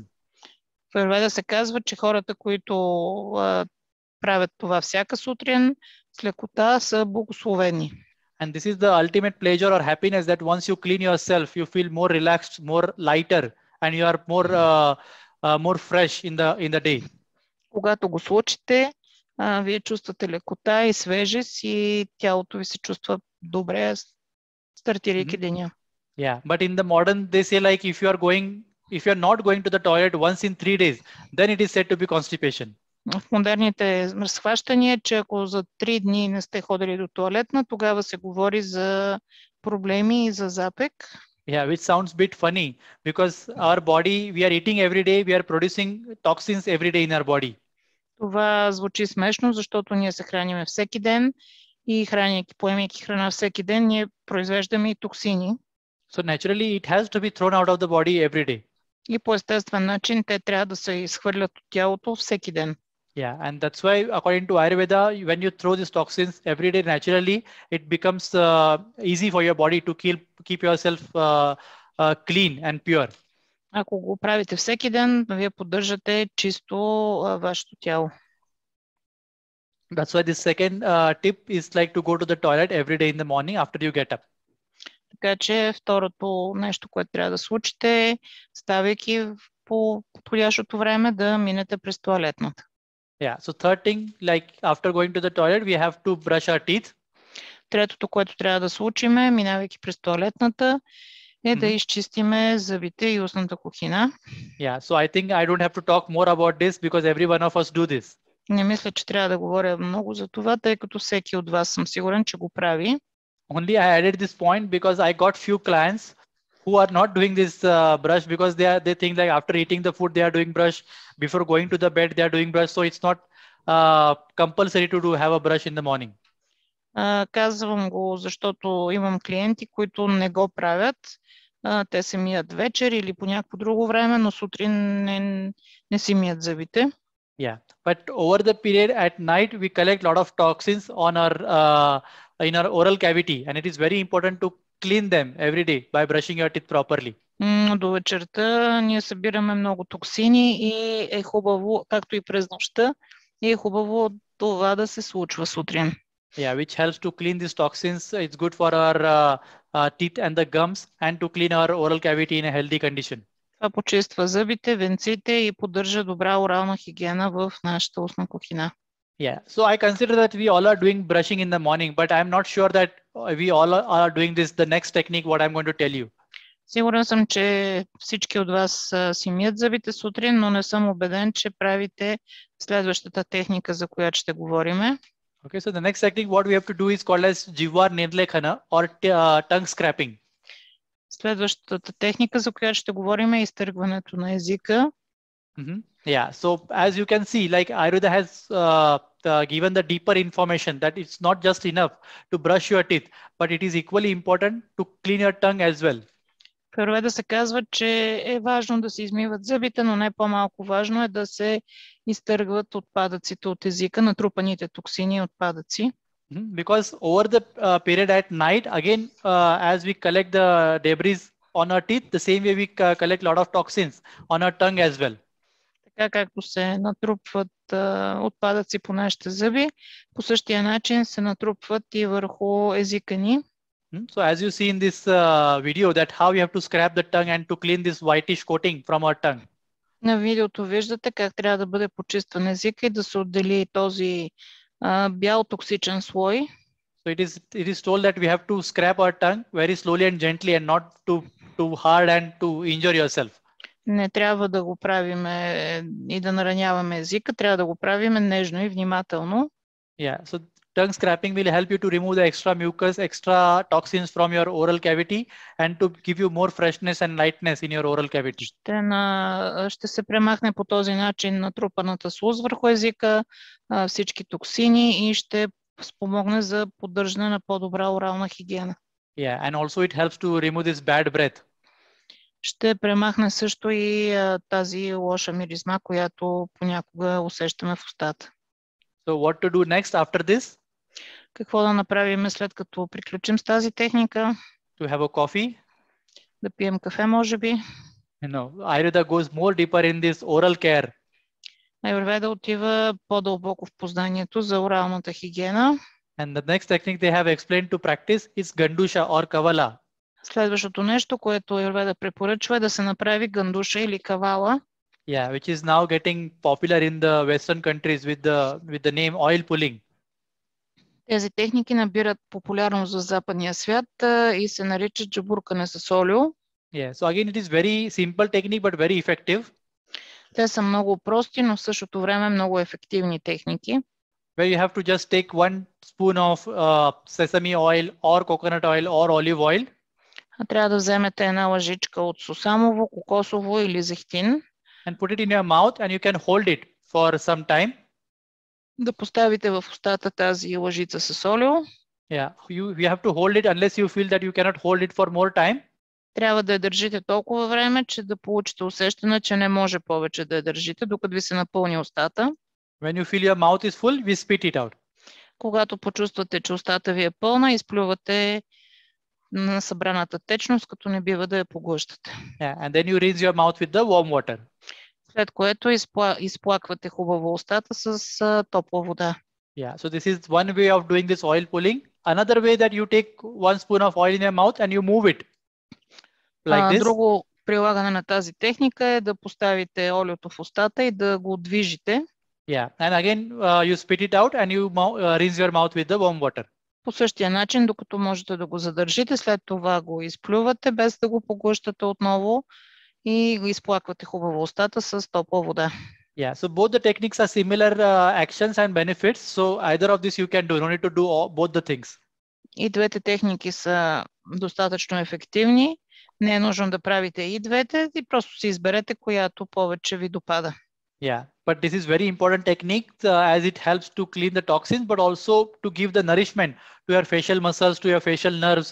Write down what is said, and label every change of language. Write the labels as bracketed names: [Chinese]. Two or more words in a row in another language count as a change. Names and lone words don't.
[Bulgarian] В Аюрведа се казва, че хората, които правят това всяка сутрин с лекота, са благословени. [English] And this is the ultimate pleasure or happiness that once you clean yourself, you feel more relaxed, more lighter, and you are more fresh in the day. [Bulgarian] Когато го случите, вие чувствате лекота и свежест и тялото ви се чувства добре, стартирайки деня. [English] Yeah, but in the modern, they say like if you are not going to the toilet once in 3 days, then it is said to be constipation. [Bulgarian] В модерните разхващания, че ако за 3 дни не сте ходили до тоалетна, тогава се говори за проблеми и за запек. [English] Yeah, which sounds a bit funny because our body, we are eating every day, we are producing toxins every day in our body. [Bulgarian] Това звучи смешно, защото ние се храниме всеки ден и поемайки храна всеки ден, ние произвеждаме и токсини. [English] So naturally, it has to be thrown out of the body every day. [Bulgarian] И по естествен начин те трябва да се изхвърлят от тялото всеки ден. [English] Yeah, and that's why according to Аюрведа, when you throw these toxins every day naturally, it becomes easy for your body to keep yourself clean and pure. [Bulgarian] Ако го правите всеки ден, вие поддържате чисто вашето тяло. [English] That's why this second tip is like to go to the toilet every day in the morning after you get up. [Bulgarian] Така че второто нещо, което трябва да случите е, ставайки по подходящото време, да минете през тоалетната. [English] Yeah, so third thing, like after going to the toilet, we have to brush our teeth. [Bulgarian] Третото, което трябва да случиме, минавайки през тоалетната, е да изчистиме зъбите и устната кухина. [English] Yeah, so I think I don't have to talk more about this because every one of us do this. [Bulgarian] Не мисля, че трябва да говоря много за това, тъй като всеки от вас съм сигурен, че го прави. [English] Only I added this point because I got few clients who are not doing this brush because they think like after eating the food they are doing brush, before going to the bed they are doing brush, so it's not compulsory to have a brush in the morning. [Bulgarian] Казвам го, защото имам клиенти, които не го правят. Те се мият вечер или по някакво друго време, но сутрин не си мият зъбите. [English] Yeah, but over the period at night we collect lot of toxins on our in our oral cavity, and it is very important to clean them every day by brushing your teeth properly. [Bulgarian] До вечерта ние събираме много токсини и е хубаво, както и през нощта, и е хубаво това да се случва сутрин. [English] Yeah, which helps to clean these toxins. It's good for our teeth and the gums, and to clean our oral cavity in a healthy condition. [Bulgarian] Това почиства зъбите, венците и поддържа добра орална хигиена в нашата устна кухина. [English] Yeah, so I consider that we all are doing brushing in the morning, but I'm not sure that we all are doing this, the next technique, what I'm going to tell you. [Bulgarian] Сигурен съм, че всички от вас си мият зъбите сутрин, но не съм убеден, че правите следващата техника, за която ще говориме. [English] Okay, so the next technique, what we have to do is called as jivar nirlekhana or tongue scraping. [Bulgarian] Следващата техника, за която ще говорим, е изтъргването на езика. [English] Yeah, so as you can see, like Ayurveda has given the deeper information that it's not just enough to brush your teeth, but it is equally important to clean your tongue as well. [Bulgarian] В Аюрведа се казва, че е важно да се измиват зъбите, но не по-малко важно е да се изтъргват отпадъците от езика, натрупаните токсини и отпадъци. [English] Because over the period at night, again, as we collect the debris on our teeth, the same way we collect a lot of toxins on our tongue as well. [Bulgarian] Така както се натрупват отпадъци по нашите зъби, по същия начин се натрупват и върху езика ни. [English] So as you see in this video, that how you have to scrap the tongue and to clean this whitish coating from our tongue. [Bulgarian] На видеото виждате как трябва да бъде почистван езика и да се отдели този бял токсичен слой. [English] So it is told that we have to scrap our tongue very slowly and gently and not too hard and to injure yourself. [Bulgarian] Не трябва да го правим и да нараняваме езика, трябва да го правим нежно и внимателно. [English] Yeah, so tongue scraping will help you to remove the extra mucus, extra toxins from your oral cavity and to give you more freshness and lightness in your oral cavity. [Bulgarian] Ще се премахне по този начин натрупаната слуз върху езика, всички токсини и ще спомогне за поддържане на по-добра орална хигиена. [English] Yeah, and also it helps to remove this bad breath. [Bulgarian] Ще премахне също и тази лоша миризма, която понякога усещаме в устата. [English] So what to do next after this? [Bulgarian] Какво да направим след като приключим с тази техника? [English] To have a coffee. [Bulgarian] Да пием кафе, може би. [English] No, Ayurveda goes more deeper in this oral care. [Bulgarian] Аюрведа отива по-дълбоко в познанието за оралната хигиена. [English] And the next technique they have explained to practice is gandusha or kavala. [Bulgarian] Следващото нещо, което Аюрведа препоръчва, е да се направи гандуша или кавала. [English] Yeah, which is now getting popular in the Western countries with the name oil pulling. [Bulgarian] Тези техники набират популярност в западния свят и се наричат джабуркане с олио. [English] Yeah, so again it is very simple technique but very effective. [Bulgarian] Те са много прости, но в същото време много ефективни техники. [English] Where you have to just take 1 spoon of sesame oil or coconut oil or olive oil. [Bulgarian] Трябва да вземете една лъжичка от сусамово, кокосово или зехтин. [English] And put it in your mouth and you can hold it for some time. [Bulgarian] Да поставите в устата тази лъжица с олио. [English] Yeah, you have to hold it unless you feel that you cannot hold it for more time. [Bulgarian] Трябва да я държите толкова време, че да получите усещане, че не може повече да я държите, докато ви се напълни устата. [English] When you feel your mouth is full, we spit it out. [Bulgarian] Когато почувствате, че устата ви е пълна, изплювате на събраната течност, като не бива да я поглъщате. [English] Yeah, and then you rinse your mouth with the warm water. [Bulgarian] След което изплаквате хубаво устата с топла вода. [English] Yeah, so this is one way of doing this oil pulling. Another way that you take 1 spoon of oil in your mouth and you move it like this. [Bulgarian] Друго прилагане на тази техника е да поставите олиото в устата и да го движите. [English] Yeah, and again you spit it out and you rinse your mouth with the warm water. [Bulgarian] По същия начин, докато можете да го задържите, след това го изплювате, без да го поглъщате отново и го изплаквате хубаво устата с топла вода. [English] Yeah, so both the techniques are similar actions and benefits. So either of this you can do. You don't need to do both the things. [Bulgarian] И двете техники са достатъчно ефективни. Не е нужно да правите и двете, и просто си изберете която повече ви допада. [English] Yeah, but this is very important technique as it helps to clean the toxins, but also to give the nourishment to your facial muscles, to your facial nerves.